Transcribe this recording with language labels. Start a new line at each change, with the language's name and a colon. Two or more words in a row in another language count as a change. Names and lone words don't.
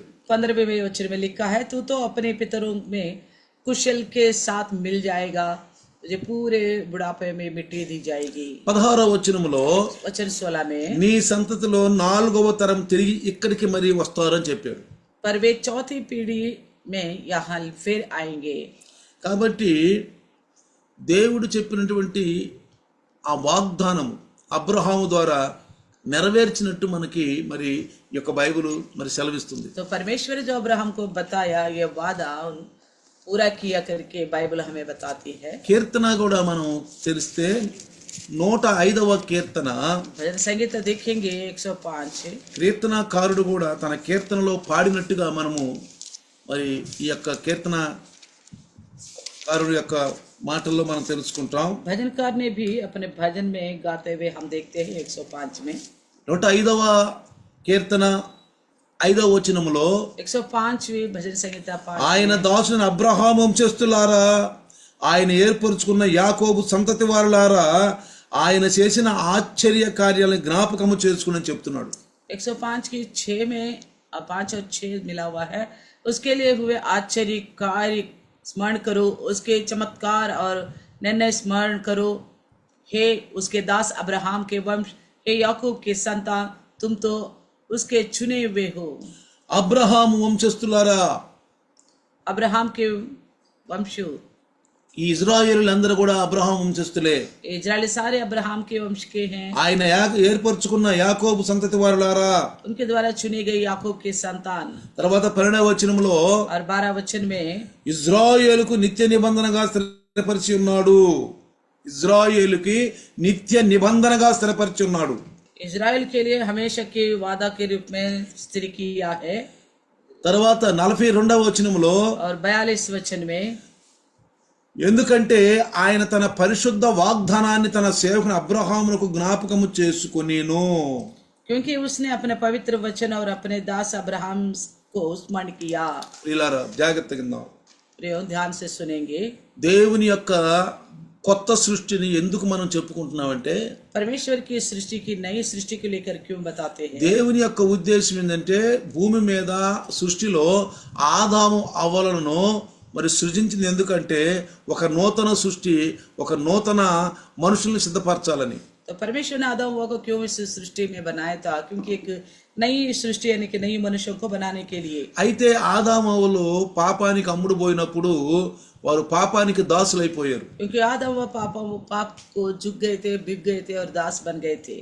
Hindi: 15वें वचन में लिखा है, तू तो अपने पितरों में कुशल के साथ मिल जाएगा, तुझे पूरे बुढ़ापे में मिट्टी दी जाएगी।
Telugu: 16వ వచనంలో
Hindi: वचन 16 में
Telugu: నీ సంతతిలో 4వ తరం తిరిగి ఇక్కడికి మరి వస్తారని చెప్పాడు.
Hindi: पर वे चौथी पीढ़ी में यहाँ फिर आएंगे।
Telugu: కాబట్టి దేవుడు చెప్పినటువంటి ఆ వాగ్దానం అబ్రహాము ద్వారా నెరవేర్చినట్టు మనకి మరి ఈ యొక్క బైబిల్ మరి సెలవిస్తుంది.
Hindi: तो परमेश्वर जो अब्राहम को बताया ये वादा पूरा किया करके बाइबल हमें बताती है।
Telugu: కీర్తన కూడా మనం తెలిస్తే 105వ కీర్తన
Hindi: भजन संगीत देखेंगे 105।
Telugu: కీర్తనకారుడు కూడా తన కీర్తనలో పాడినట్టుగా మనము మరి ఈ యొక్క కీర్తనకారుడు యొక్క మాటల్లో మనం తెలుసుకుంటాం.
Hindi: भजनकार ने भी अपने भजन में गाते हुए हम देखते हैं 105 में
Telugu: 105వ కీర్తన 5వ వచనములో
Hindi: 105वीं भजन संहिता पाठ
Telugu: ఆయన దాసుని అబ్రహాము వంశస్థులారా, ఆయన ఏర్పరుచుకున్న యాకోబు సంతతి వారులారా, ఆయన చేసిన ఆశ్చర్య కార్యాలను జ్ఞాపకము చేసుకుని చెప్తున్నాడు.
Hindi: 105 की 6 में 5 और 6 मिला हुआ है। उसके लिए हुए आश्चर्य कार्य स्मरण करो, उसके चमत्कार और निर्णय स्मरण करो। हे उसके दास अब्राहम के वंश, हे याकूब के संतान, तुम तो उसके चुने हुए हो।
Telugu: అబ్రహాము వంశస్థులారా,
Hindi: अब्राहम के वंशु,
Telugu: ఈ ఇజ్రాయేలులందరూ కూడా అబ్రహాం వంశస్థులే.
Hindi: इजरायली सारे अब्राहम के वंश के हैं.
Telugu: ఆయన ఏర్పరచుకున్న యాకోబు సంతతి వారులారా.
Hindi: उनके द्वारा चुनी गई याकूब के संतान.
Telugu: తర్వాత 12వ వచనంలో
Hindi: और 12 वचन में
Telugu: ఇజ్రాయేలుకు నిత్య నిబంధనగా స్థిరపరిచి ఉన్నాడు. ఇజ్రాయేలుకి నిత్య నిబంధనగా స్థిరపరిచి ఉన్నాడు.
Hindi: इजराइल के लिए हमेशा के वादा के रूप में स्थिर किया है.
Telugu: తర్వాత 42వ వచనంలో
Hindi: और 42 वचन में
Telugu: ఎందుకంటే ఆయన తన పరిశుద్ధ వాగ్దానాన్ని తన సేవకుని అబ్రహామునకు జ్ఞాపకము చేసుకొనిను.
Hindi: क्योंकि उसने अपने पवित्र वचन और अपने दास अब्राहम को स्मरण किया.
Telugu: ప్రియులారా జాగ్రత్తగా విందాం.
Hindi: प्रियो ध्यान से सुनेंगे.
Telugu: దేవుని యొక్క కొత్త సృష్టిని ఎందుకు మనం చెప్పుకుంటున్నామంటే
Hindi: परमेश्वर की सृष्टि की नई सृष्टि को लेकर क्यों बताते हैं?
Telugu: దేవుని యొక్క ఉద్దేశం ఏంటంటే భూమి మీద సృష్టిలో ఆదాము అవ్వలను మరి సృజించింది ఎందుకంటే ఒక నూతన సృష్టి, ఒక నూతన మనుషుల్ని సిద్ధపరచాలని.
Hindi: तो परमेश्वर ने आदम को क्यों इस सृष्टि में बनाया था? क्योंकि एक नई सृष्टि यानी कि नई मनुष्यों को बनाने के लिए.
Telugu: అయితే ఆదాము అవ్వలు పాపానికి అమ్ముడు పోయినప్పుడు వారు పాపానికి దాసులైపోయారు.
Hindi: क्योंकि आदम व पाप को झुक गए थे, बिक गए थे और दास बन गए थे.